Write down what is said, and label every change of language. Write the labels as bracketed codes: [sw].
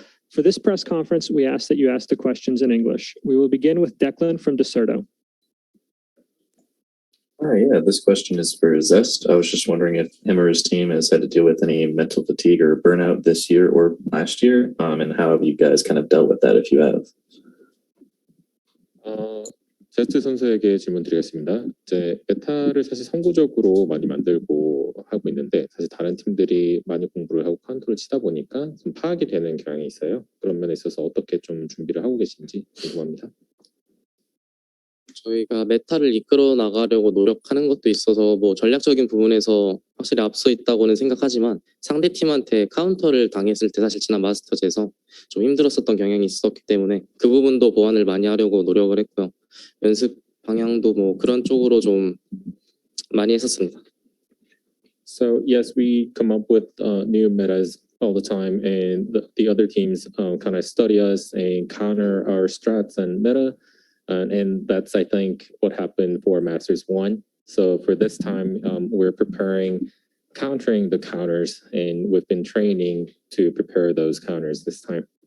[en] For this press conference, we ask that you ask the questions in English. We will begin with Declan from Deserto. Yeah, this question is for Zest. I was just wondering if him or his team has had to deal with any mental fatigue or burnout this year or last year, and how have you guys kind of dealt with that if you have? [ko] 제스트 선수에게 질문 드리겠습니다. 이제 메타를 사실 선구적으로 많이 만들고 하고 있는데 사실 다른 팀들이 많이 공부를 하고 카운터를 치다 보니까 좀 파악이 되는 경향이 있어요. 그런 면에 있어서 어떻게 좀 준비를 하고 계신지 궁금합니다. 저희가 메타를 이끌어 나가려고 노력하는 것도 있어서 전략적인 부분에서 확실히 앞서 있다고는 생각하지만 상대 팀한테 카운터를 당했을 때 사실 지난 마스터즈에서 좀 힘들었었던 경향이 있었기 때문에 그 부분도 보완을 많이 하려고 노력을 했고요. 연습 방향도 그런 쪽으로 좀 많이 했었습니다. [en] So yes, we come up with new metas all the time, and the other teams kind of study us and counter our strats and meta. And that's, I think, what happened for Masters 1. So for this time, we're countering the counters, and we've been training to prepare those counters this time.